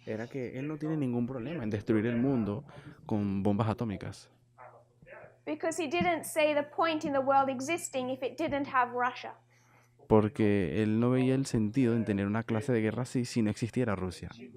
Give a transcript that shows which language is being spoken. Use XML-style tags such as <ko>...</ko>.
<es>era que él no tiene ningún problema en destruir el mundo con bombas atómicas,</es> <en>because he didn't see the point in the world existing if it didn't have Russia.</en> <es>porque él no veía el sentido en tener una clase de guerra así si no existiera Rusia.</es>